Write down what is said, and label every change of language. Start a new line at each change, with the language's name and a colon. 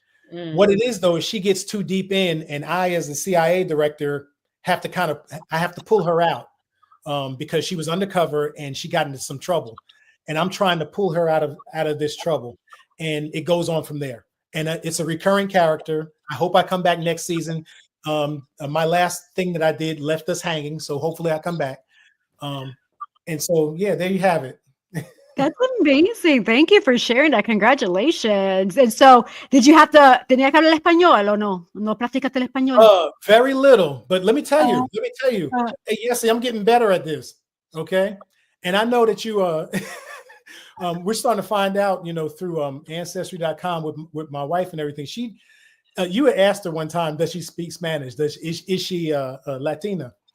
English: What it is though is she gets too deep in, and I, as the CIA director, have to pull her out because she was undercover and she got into some trouble, and I'm trying to pull her out of this trouble, and it goes on from there. And it's a recurring character. I hope I come back next season. My last thing that I did left us hanging, so hopefully I come back. And so yeah, there you have it. That's amazing. Thank you for sharing that. Congratulations. And so,
Spanish: tenía que hablar español o no? ¿No practicaste el español?
English: Very little, but let me tell you, hey, yes, I'm getting better at this. Okay. And I know that you, we're starting to find out, through ancestry.com with my wife and everything. You had asked her one time, does she speak Spanish? Is she Latina?